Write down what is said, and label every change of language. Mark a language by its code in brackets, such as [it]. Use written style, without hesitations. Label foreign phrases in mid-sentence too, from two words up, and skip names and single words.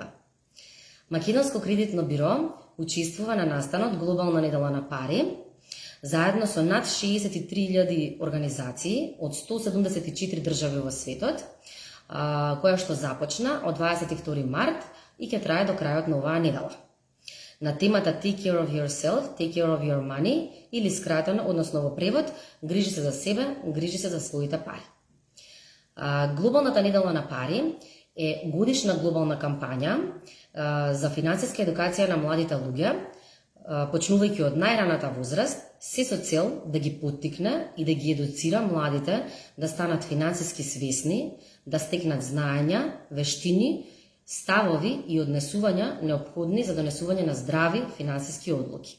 [mk] Македонско кредитно биро учествува на настанот Глобална недела на пари, заедно со над 63.000 организации од 174 држави во светот, која што започна од 22 март и ќе трае до крајот на оваа недела. На темата [en] Take care of yourself, take care of your money, [mk] или скратено, односно во превод, грижи се за себе, грижи се за своите пари. Глобалната недела на пари е годишна глобална кампања за финансиска едукација на младите луѓе, почнувајќи од најраната возраст, се со цел да ги поттикне и да ги едуцира младите да станат финансиски свесни, да стекнат знаења, вештини, ставови и однесувања неопходни за донесување на здрави финансиски одлуки.